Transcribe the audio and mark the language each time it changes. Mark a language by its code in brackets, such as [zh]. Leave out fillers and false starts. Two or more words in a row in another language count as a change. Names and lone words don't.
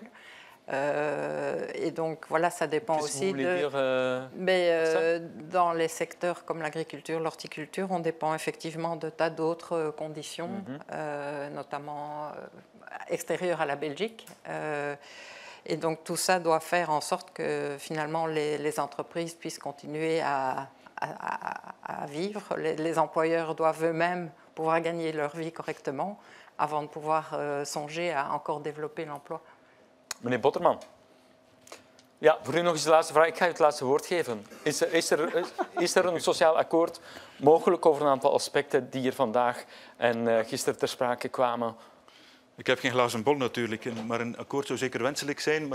[fr] Et donc, voilà, ça dépend aussi dans les secteurs comme l'agriculture, l'horticulture, on dépend effectivement de tas d'autres conditions, notamment extérieures à la Belgique. Et donc, tout ça doit faire en sorte que, finalement, les entreprises puissent continuer à vivre. Les employeurs doivent eux-mêmes pouvoir gagner leur vie correctement avant de pouvoir songer à encore développer l'emploi. [nl] Meneer Botterman. Ja, voor u nog eens de laatste vraag. Ik ga u het laatste woord geven. Is er een sociaal akkoord mogelijk over een aantal aspecten die hier vandaag en gisteren ter sprake kwamen? Ik heb geen glazen bol natuurlijk, maar een akkoord zou zeker wenselijk zijn.